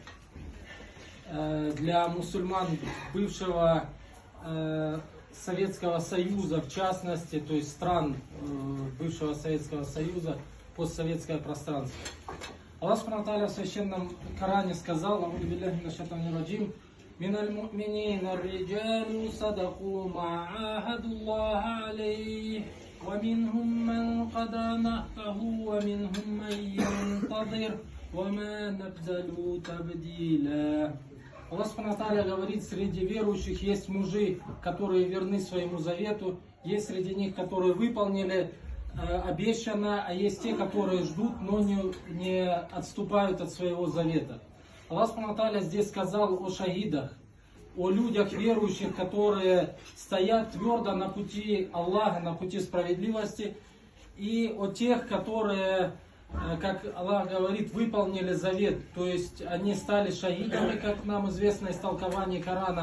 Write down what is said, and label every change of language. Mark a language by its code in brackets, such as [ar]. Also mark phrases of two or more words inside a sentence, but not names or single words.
[ru] для мусульман бывшего Советского Союза, в частности, то есть стран бывшего Советского Союза, постсоветское пространство. Аллах [ar] سبحانه وتعالى [ru] в священном Коране сказал: [ar] «أعوذ بالله من الشيطان الرجيم، من المؤمنين الرجال صدقوا ما عاهدوا الله عليه، ومنهم من قضى نحبه، ومنهم من ينتظر، وما بدلوا تبديلا». [ru] Аллах [ar] سبحانه وتعالى [ru] говорит, среди верующих есть мужи, которые верны своему завету, есть среди них, которые выполнили обещано, а есть те, которые ждут, но не отступают от своего завета. Аллах [ar] سبحانه وتعالى [ru] здесь сказал о шахидах, о людях верующих, которые стоят твердо на пути Аллаха, на пути справедливости, и о тех, которые, как Аллах говорит, выполнили завет, то есть они стали шахидами, как нам известно из толкования Корана.